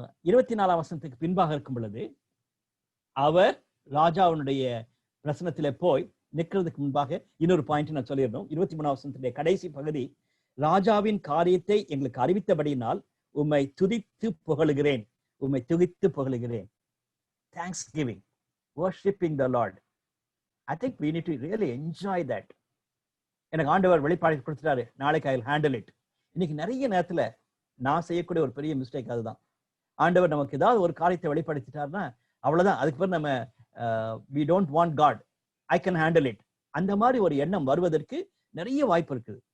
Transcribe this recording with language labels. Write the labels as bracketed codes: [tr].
[ta] 24ஆம் வசனத்துக்கு பின்பாக இருக்கும் பொழுது அவர் ராஜாவுடைய பிரசனத்திலே போய் நிற்கிறதுக்கு முன்பாக இன்னொரு பாயிண்ட் நான் சொல்லிடணும். 23ஆம் வசனத்துடைய கடைசி பகுதி, ராஜாவின் காரியத்தை எங்களுக்கு அறிவித்தபடியினால் உம்மை துதித்து புகழுகிறேன், உம்மை துதித்து புகழுகிறேன். [en] Thanks giving, worshipping the Lord. I think we need to really enjoy that. [ta] எனக்கு ஆண்டவர் வெளிப்பாடு கொடுத்துட்டாரு, நாளைக்கு [en] I will handle it. [ta] இன்னைக்கு நிறைய நேரத்துல நான் செய்யக்கூடிய ஒரு பெரிய மிஸ்டேக் அதுதான். ஆண்டவர் நமக்கு ஏதாவது ஒரு காரியத்தை வெளிப்படுத்திட்டாருன்னா அவ்வளவுதான், அதுக்கு பிறகு நம்ம [en] we don't want God, I can handle it, [ta] அந்த மாதிரி ஒரு எண்ணம் வருவதற்கு நிறைய வாய்ப்பு இருக்குது.